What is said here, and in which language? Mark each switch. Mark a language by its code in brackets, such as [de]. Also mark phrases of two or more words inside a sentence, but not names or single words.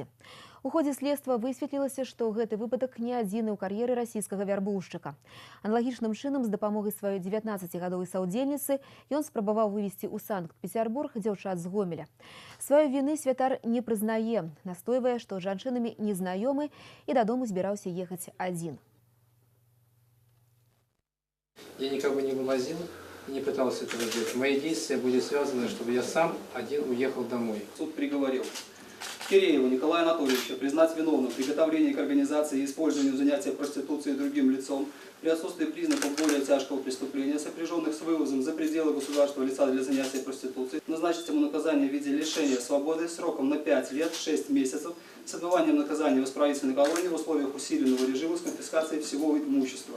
[be] У ходзе следства высветлілася, што гэты выпадак не адзіны ў кар'еры расійскага вярбоўшчыка. Аналагічным чынам з дапамогай сваёй 19-гадовай саўдзельніцы ён спрабаваў вывезці ў Санкт-Петербург дзяўчат з Гомеля. Сваёй віны Святар не прызнае, настойвае, што з жанчынамі незнаёмы і дадому збіраўся ехаць адзін. [ru] Я никого не вывозил, не пытался этого делать. Мои действия были связаны, чтобы я сам один уехал домой. Суд приговорил Киреева Николая Анатольевича признать виновным в приготовлении к организации и использованию занятия проституцией другим лицом при отсутствии признаков более тяжкого преступления, сопряженных с вывозом за пределы государства лица для занятия проституцией, назначить ему наказание в виде лишения свободы сроком на 5 лет 6 месяцев с отбыванием наказания в исправительной колонии в условиях усиленного режима с конфискацией всего имущества.